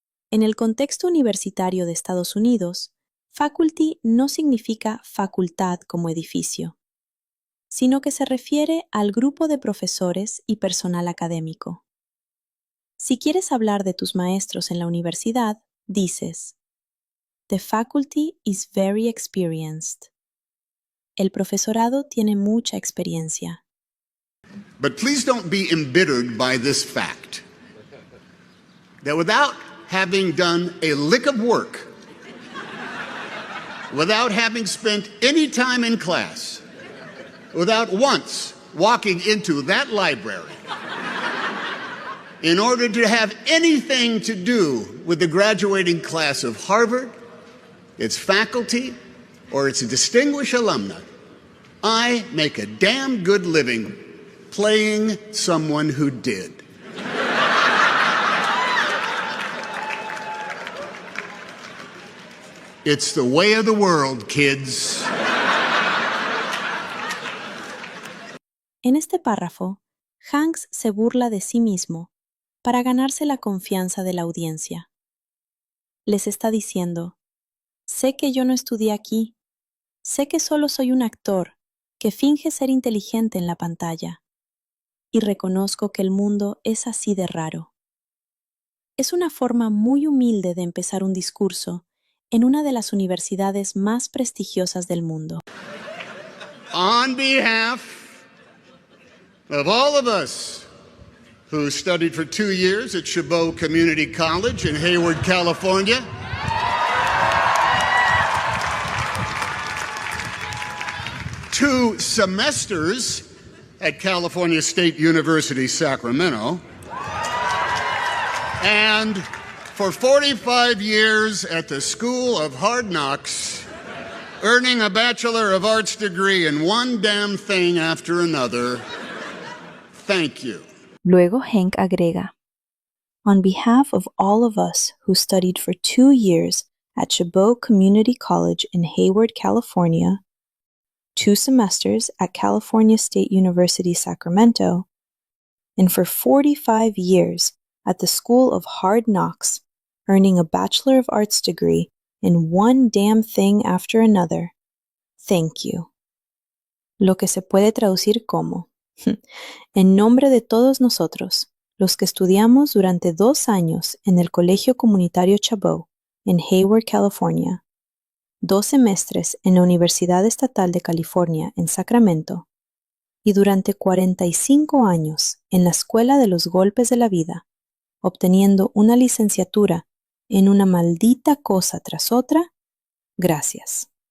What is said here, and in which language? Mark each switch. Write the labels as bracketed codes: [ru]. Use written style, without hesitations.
[es] En el contexto universitario de Estados Unidos, faculty no significa facultad como edificio, sino que se refiere al grupo de profesores y personal académico. Si quieres hablar de tus maestros en la universidad, dices: [en] The faculty is very experienced. [es] El profesorado tiene mucha experiencia. [en] But please don't be embittered by this fact that without having done a lick of work, without having spent any time in class, without once walking into that library, in order to have anything to do with the graduating class of Harvard, its faculty, or its distinguished alumni, I make a damn good living playing someone who did. It's the way of the world, kids. [es] En este párrafo, Hanks se burla de sí mismo para ganarse la confianza de la audiencia. Les está diciendo: sé que yo no estudié aquí, sé que solo soy un actor que finge ser inteligente en la pantalla, y reconozco que el mundo es así de raro. Es una forma muy humilde de empezar un discurso en una de las universidades más prestigiosas del mundo. [en] On behalf of all of us who studied for 2 years at Chabot Community College in Hayward, California, two semesters at California State University, Sacramento, and for 45 years at the School of Hard Knocks, earning a Bachelor of Arts degree in one damn thing after another. Thank you. [es] Luego Hank agrega: [en] On behalf of all of us who studied for 2 years at Chabot Community College in Hayward, California, 2 semesters at California State University, Sacramento, and for 45 years at the School of Hard Knocks, earning a Bachelor of Arts degree in one damn thing after another. Thank you. [es] Lo que se puede traducir como, en nombre de todos nosotros, los que estudiamos durante 2 años en el Colegio Comunitario Chabot, en Hayward, California, 2 semestres en la Universidad Estatal de California, en Sacramento, y durante 45 años en la Escuela de los Golpes de la Vida, obteniendo una licenciatura en una maldita cosa tras otra, gracias.